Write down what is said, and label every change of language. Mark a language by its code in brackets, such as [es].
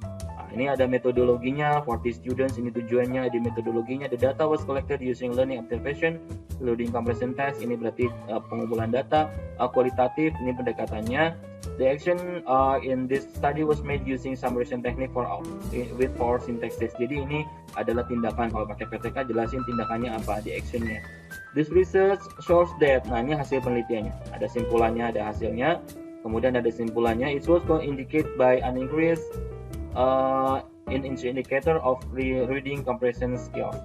[id] Nah, ini ada metodologinya, 40 students, ini tujuannya, di metodologinya, [en] the data was collected using learning observation, loading comprehension test, [id] ini berarti pengumpulan data, kualitatif, ini pendekatannya. [en] The action in this study was made using summarization technique with 4 syntaxes. [id] Jadi ini adalah tindakan, kalau pakai PTK jelasin tindakannya apa di actionnya. [en] This research shows that, [id] nah ini hasil penelitiannya, ada simpulannya, ada hasilnya, kemudian ada simpulannya. [en] It was indicate by an increase in indicator of reading comprehension skills.